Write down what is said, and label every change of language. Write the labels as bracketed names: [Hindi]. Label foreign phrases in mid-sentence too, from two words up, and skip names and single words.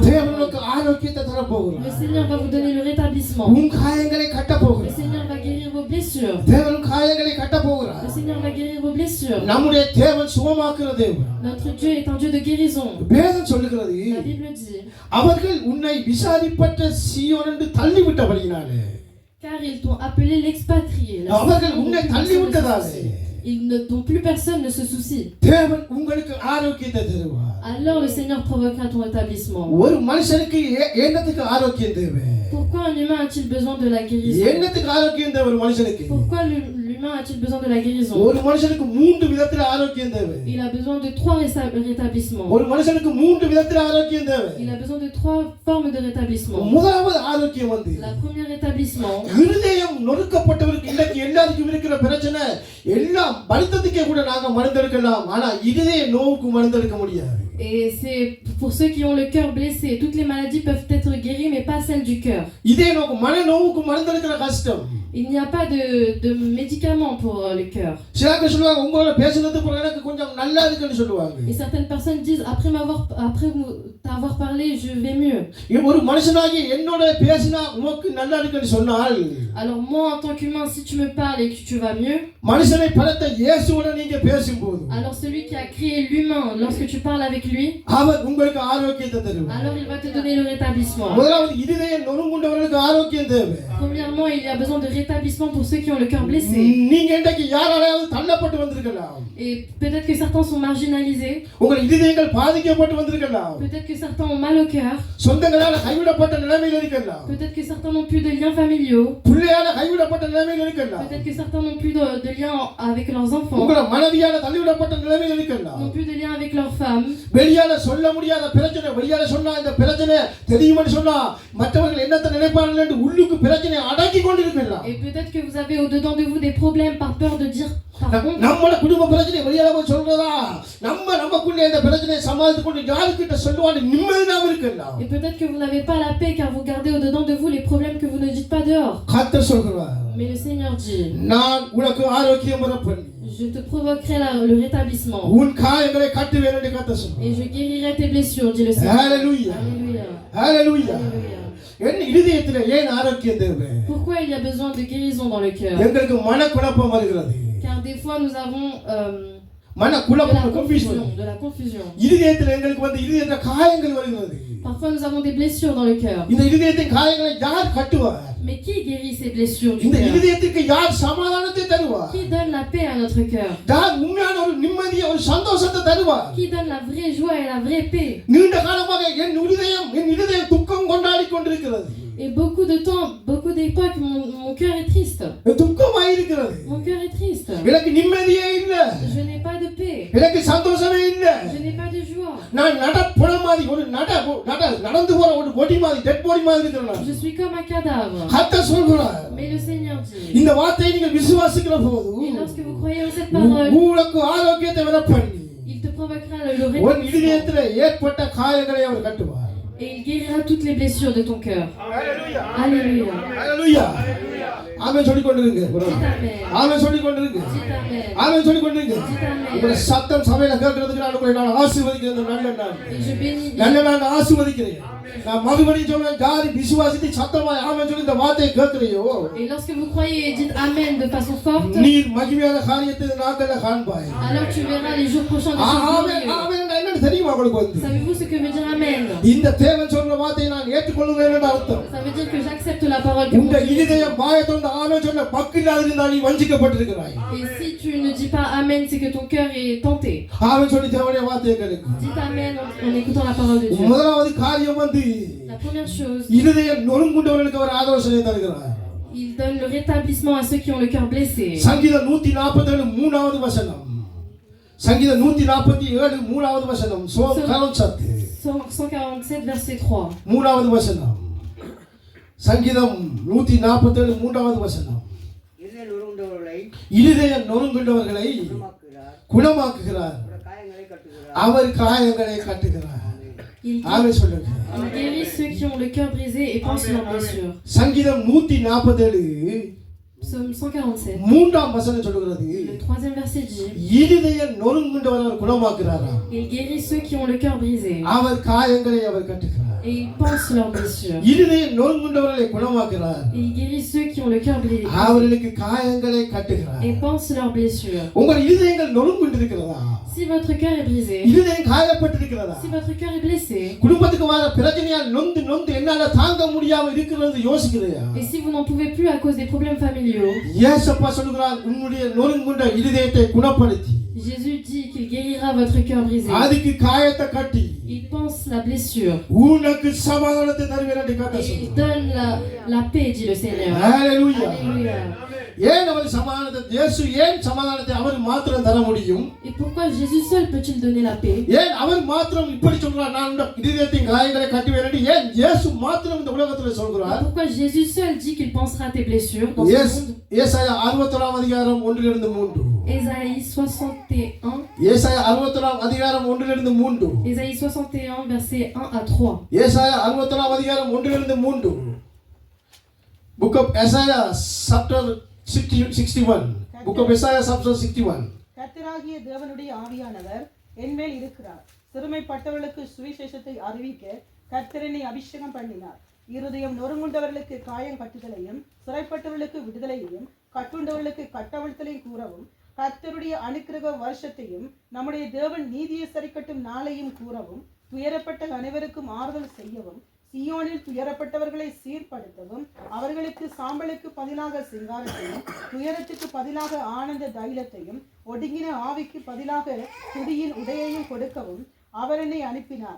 [Tamil] தேவன் உனக்கு ஆரோக்கியத்தை தர போகிறார். [French] Le Seigneur va vous donner le rétablissement. [Tamil] உன் காயங்களை கட்ட [French] Le [Tamil] போகிறார். [French] Seigneur va guérir vos blessures. [Tamil] தேவன் காயங்களை கட்ட போகிறார். [French] Le Seigneur va guérir vos blessures. [Tamil] நம்முடைய தேவன் சுகமாக்குற தேவன். [French] Notre Dieu est un Dieu de guérison. [Tamil] வேதம் சொல்லுகிறது, [French] La Bible dit, [Tamil] அவர்கள் உன்னை விசாரிப்பட்ட சீயோன் என்று தள்ளிவிட்டபடியினாலே, [French] car ils t'ont appelé l'expatrié. La [Tamil] அவர்கள் [French] Seigneur [Tamil] உன்னை [French] dont [Tamil] தள்ளிவிட்டதாலே [French] dont plus personne ne se soucie. [Tamil] தேவன் உங்களுக்கு ஆரோக்கியத்தை தருவார். [French] Alors le Seigneur provoquera ton rétablissement. [Tamil] ஒரு மனுஷனுக்கு என்னத்துக்கு ஆரோக்கியம் தேவை? [French] Pourquoi un humain a-t-il besoin de la guérison? [Tamil] என்னத்துக்கு ஆரோக்கியம் தேவை ஒரு மனுஷனுக்கு? [French] Pourquoi l'humain a-t-il besoin de la guérison? [Tamil] ஒரு மனுஷனுக்கு மூன்று விதத்துல ஆரோக்கியம் தேவை. [French] Il a besoin de 3 rétablissements. [Tamil] ஒரு மனுஷனுக்கு மூன்று விதத்துல ஆரோக்கியம் தேவை. [French] Il a besoin de 3 formes de rétablissement. [Tamil] முதலாவது ஆரோக்கியம் வந்து [French] La première rétablissement, [Tamil] இருதயம் நொறுக்கப்பட்டவருக்கு இன்னைக்கு எல்லாருக்கும் இருக்கிற பிரச்சனை எல்லாம் வருத்தத்துக்கே கூட நாங்க மருந்தெடுக்கலாம், ஆனா இருதய நோவுக்கு மருந்தெடுக்க முடியாது. [French] et c'est pour ceux qui ont le cœur blessé. Toutes les maladies peuvent être guéries, mais pas celles du cœur. [Tamil] இதய நோக்கு மன நோவுக்கு மருந்தெடுக்கிற கஷ்டம். [French] Il n'y a pas de médicaments pour le cœur. [Tamil] சிலர் சொல்லுவாங்க உங்களோட பேசுனது போல எனக்கு கொஞ்சம் நல்லா இருக்குன்னு சொல்லுவாங்க. [French] Et certaines personnes disent après t'avoir parlé, je vais mieux. [Tamil] ஒரு மனுஷனாகி என்னோட பேசினா உனக்கு நல்லா இருக்குன்னு சொன்னால், [French] Alors moi en tant qu'humain, si tu me parles et que tu vas mieux, [Tamil] மனுஷனை படைத்த இயேசுவோட நீங்க பேசும்போது [French] alors celui qui a créé l'humain, lorsque tu parles avec lui, [Tamil] அவர் உங்களுக்கு ஆரோக்கியத்தை தருவார். [French] alors il va te donner le rétablissement. [Tamil] முதலாவது இருதய நொறுங்குண்டவர்களுக்கு ஆரோக்கியம் தேவை. [French] Premièrement, il y a besoin de rétablissement pour ceux qui ont le cœur blessé. [Tamil] நீங்க இன்றைக்கு யாராலையாவது தள்ளப்பட்டு வந்திருக்கலாம். [French] Et peut-être que certains sont marginalisés. [Tamil] உங்கள் இதயங்கள் பாதிக்கப்பட்டு வந்திருக்கலாம். [French] Peut-être que certains ont mal au cœur. [Tamil] சொந்தங்களால கைவிடப்பட்ட நிலைமையில் இருக்கலாம். [French] Peut-être que certains n'ont plus de liens familiaux. [Tamil] பிள்ளையால கைவிடப்பட்ட நிலைமையில் இருக்கலாம். [French] Peut-être que certains n'ont plus de liens avec leurs enfants. [Tamil] உங்கள மனைவியால தள்ளிவிடப்பட்ட நிலைமையில் இருக்கலாம். [French] N'ont plus de liens avec leurs femmes. [Tamil] வெளியால சொல்ல முடியாத பிரச்சனை, வெளியால சொன்னா இந்த பிரச்சனை தெரியும்னு சொன்னா மற்றவர்கள் என்னத்தை நினைப்பார்கள் என்று உள்ளுக்கு பிரச்சனை அடக்கி கொண்டிருக்கலாம். [French] Et peut-être que vous avez au-dedans de vous des problèmes par peur de dire par contre. [Tamil] நம்மளோட குடும்ப பிரச்சனை வெளியால போய் சொல்றதா, நமக்குள்ள இந்த பிரச்சனையை சமாளித்து கொண்டு யாருக்கிட்ட சொல்லுவான்னு நிம்மதியாக இருக்கலாம். [French] Et peut-être que vous n'avez pas la paix car vous gardez au-dedans de vous les problèmes que vous ne dites pas dehors. [Tamil] கர்த்தர் சொல்கிறார், [French] Mais le Seigneur dit, [Tamil] நான் உனக்கு ஆரோக்கியம் வரப்பண்ணி [French] je te provoquerai le rétablissement [Tamil] உன் காயங்களை கட்டுவேன் என்று கர்த்தர் சொல்கிறார். [French] et je guérirai tes blessures, dit le Seigneur. Alléluia. Alléluia. Alléluia. Alléluia. [Tamil] என் இதயத்துல ஏன் ஆரோக்கியம் தேவை? [French] Pourquoi il y a besoin de guérison dans le cœur? [Tamil] எங்களுக்கு மனக்குழப்பம் வருகிறது. [French] Car des fois nous avons [Tamil] மனக்குழப்பம், confusion. [French] de la confusion. [Tamil] இதயத்துல எங்களுக்கு வந்து இதயத்துல காயங்கள் வருகிறது. [French] Parfois nous avons des blessures dans le cœur. [Tamil] இந்த இதயத்தின் காயங்களை யார் கட்டுவார்? [French] Mais qui guérit ces blessures du [Tamil] இந்த [French] cœur? [Tamil] இதயத்துக்கு யார் சமாதானத்தை தருவார்? [French] Qui donne la paix à notre cœur? [Tamil] யார் உண்மையான ஒரு நிம்மதியை, ஒரு சந்தோஷத்தை தருவார்? [French] Qui donne la vraie joie et la vraie paix? [Tamil] நீண்ட காலமாக என் இதயம் துக்கம் கொண்டாடி கொண்டிருக்கிறது. [French] Et beaucoup de temps, beaucoup d'époques, mon cœur est triste. [Tamil] துக்கமாய் இருக்கிறது. [French] Mon cœur est triste. [Tamil] எனக்கு நிம்மதியே இல்ல. [French] Je n'ai pas de paix. [Tamil] எனக்கு சந்தோஷமே இல்ல. [French] Je n'ai pas de joie. [Tamil] நான் நடப்புற மாதிரி ஒரு நடந்து போற ஒரு பொடி மாதிரி, [English] dead body [Tamil] மாதிரி இருக்கிறேன். [French] Je suis comme un cadavre. [Tamil] கர்த்தர் சொல்கிறார், [French] Mais le Seigneur dit, [Tamil] இந்த வார்த்தையை நீங்கள் விசுவாசிக்கிற போது [French] et lorsque vous croyez en cette parole, [Tamil] உங்களுக்கு ஆரோக்கியத்தை வரப்பண்ணி [French] il te provoquera le [Tamil] உன் [French] rétablissement [Tamil] இதயத்துல ஏற்பட்ட காயங்களை அவர் கட்டுவார். [French] et il guérira toutes les blessures de ton cœur. Alléluia. Alléluia. Alléluia. [Tamil] ஆமென் சொல்லி கொண்டிருங்க. [French] Dites Amen. [Tamil] ஆமென் சொல்லி கொண்டிருங்க. [French] Dites Amen. [Tamil] ஆமென் சொல்லி கொண்டிருங்க. [French] Dites Amen. [Tamil] உங்க சத்தம் சபையில கேட்கிறதுக்கு நான் ஆசீர்வதிக்கிறேன். இந்த நல்ல நாள். [French] Et je bénis. [Tamil] நல்ல நாள் ஆசீர்வதிக்கிறேன். நான் மறுபடியும் சொல்றேன், யார் விசுவாசித்து சத்தமாய் ஆமென் சொல்லி இந்த வார்த்தையை கேட்கிறியோ, [French] Et lorsque vous croyez et dites Amen de façon forte, [Tamil] நீ மகிமையான காரியத்தை நாட்கள்ல காண்பாய். [French] alors tu verras les jours prochains des choses [Tamil] ஆமென். [French] glorieuses. [Tamil] ஆமென் என்னன்னு தெரியுமா உங்களுக்கு வந்து? [French] Savez-vous ce que veut dire Amen? [Tamil] இந்த தேவன் சொல்ற வார்த்தையை நான் ஏற்றுக்கொள்கிறேன் என்று அர்த்தம். [French] Ça veut dire que j'accepte la la parole que mon [Tamil] உங்க [French] Dieu dit. [Tamil] இதயம் வாயத்தோட ஆமென் சொன்ன பக்கில்லாத இருந்தால் நீ வஞ்சிக்கப்பட்டிருக்கிறாய். [French] Et si tu ne dis pas Amen, c'est que ton cœur est tenté. [Tamil] ஆமென் சொல்லி தேவனுடைய வார்த்தையை கேளுங்க. [French] Dites Amen en écoutant la parole de Dieu. [Tamil] முதலாவது காரியம் வந்து [French] La première chose, [Tamil] இதயம் நொறுங்குண்டவர்களுக்கு அவர் ஆலோசனை தருகிறார். [French] il donne le rétablissement à ceux qui ont le cœur blessé. [Tamil] சங்கீதம் 147 மூணாவது வசனம். சங்கீதம் 147 மூணாவது வசனம். [English] Psalm 47 [French] 147 verset 3. [Tamil] மூணாவது வசனம். சங்கீதம் 147 மூன்றாவது வசனம். இருதயம் நொறுங்குண்டவர்களை குணமாக்குகிறார். அவர் காயங்களை கட்டுகிறார். ஆமென் சொல்லுங்க. [French] Il guérit ceux qui ont le cœur brisé et pense leurs blessures. [Tamil] சங்கீதம் 147 [French] Psaume 147. [Tamil] மூன்றாம் வசனம் சொல்லுகிறது, [French] Le troisième verset dit, [Tamil] இருதயம் நொறுங்குண்டவரை குணமாக்குகிறாராம். [French] il guérit ceux qui ont le cœur brisé [Tamil] அவர் காயங்களை அவர் கட்டுகிறார். [French] et il pense leurs blessures. [Tamil] இருதயம் நொறுங்குண்டவர்களை குணமாக்குகிறார். [French] Et il guérit ceux qui ont le cœur brisé [Tamil] அவர்களுக்கு காயங்களை கட்டுகிறார். [French] et pense leurs blessures. [Tamil] உங்கள் இருதயங்கள் நொறுங்குண்டிருக்கிறதா? [French] Si votre cœur est brisé, [Tamil] இருதயம் காயப்பட்டிருக்கிறதா? [French] si votre cœur est blessé, [Tamil] குடும்பத்துக்கு வர பிரச்சனையால் நொந்து நொந்து என்னால தாங்க முடியாம இருக்கிறது யோசிக்கிறையா? [French] et si vous n'en pouvez plus à cause des problèmes familiaux, [Tamil] இயேசுப்பா சொல்கிறார், உன்னுடைய நொறுங்குண்ட இருதயத்தை குணப்படுத்தி [French] Jésus dit qu'il guérira votre cœur brisé. [Tamil] அதுக்கு காயத்தை கட்டி [French] Il pense la blessure [Tamil] உனக்கு சமாதானத்தை தருவேன் என்று கர்த்தர் [French] et il [Tamil] சொல்கிறார். [French] donne la paix, dit le Seigneur. ஹalleluya. Alléluia. [Tamil] ஏன் அவர் சமாதானத்தை இயேசு ஏன் சமாதானத்தை அவர் மாத்திரம் தர முடியும்? [French] Et pourquoi Jésus seul peut-il donner la paix? [Tamil] ஏன் அவர் மாத்திரம் இப்படி சொல்றார், நான் இந்த இதயத்தின் காயங்களை கட்டுவேன் என்று ஏன் இயேசு மாத்திரம் இந்த உலகத்துல [French] Et [Tamil] சொல்கிறார்? [French] pourquoi Jésus seul dit qu'il pensera à tes blessures dans ce monde? [Tamil] ஏசாயா 61 அதிகாரம் 1-3. [French] Ésaïe 61, [Tamil] ஏசாயா 61 அதிகாரம் 1-3. [French] Ésaïe 61 verset 1 à 3. [Tamil] ஏசாயா 61 அதிகாரம் 1-3. [English] Book of Isaiah chapter 61. Book of Isaiah chapter 61. [Tamil] கர்த்தராகிய தேவனுடைய ஆவியானவர் என்மேல் இருக்கிறார். சிறுமைப்பட்டவர்களுக்கு சுவிசேஷத்தை அறிவிக்க கர்த்தர் என்னை அபிஷேகம் பண்ணினார். இருதயம் நொறுங்குண்டவர்களுக்கு காயம் கட்டுதலையும், சிறைப்பட்டவர்களுக்கு விடுதலையையும், கட்டுண்டவர்களுக்கு கட்டவிழ்த்தலையும் கூறவும், கர்த்தருடைய அனுக்கிரக வருஷத்தையும், நம்முடைய தேவன் நீதியை சரிக்கட்டும் நாளையும் கூறவும், துயரப்பட்ட அனைவருக்கும் ஆறுதல் செய்யவும், சீயோனில் துயரப்பட்டவர்களை சீர்படுத்தவும், அவர்களுக்கு சாம்பலுக்கு பதிலாக சிங்காரத்தையும், துயரத்துக்கு பதிலாக ஆனந்த தைலத்தையும், ஒடுங்கின ஆவிக்கு பதிலாக துதியின் உடையையும் கொடுக்கவும் அவர் என்னை அனுப்பினார்.